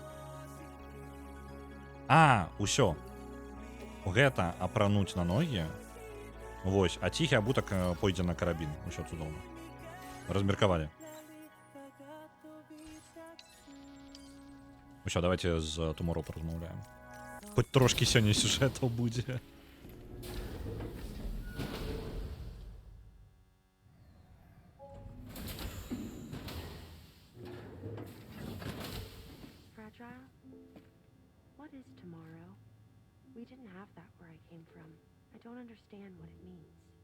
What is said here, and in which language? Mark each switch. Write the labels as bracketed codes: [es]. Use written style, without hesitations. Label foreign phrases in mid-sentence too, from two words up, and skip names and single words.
[be] Усё. Гэта апрануць на ногі. Вось, а ціхі абутак пойдзе на карабін. Усё цудоўна. Размеркавалі. Усё, давайте з Тумору паразмаўляем. Хоч трошки сёння сюжэтаў будзе. [en] Fragile? What is tomorrow? We didn't have that where I came from. I don't understand what it means.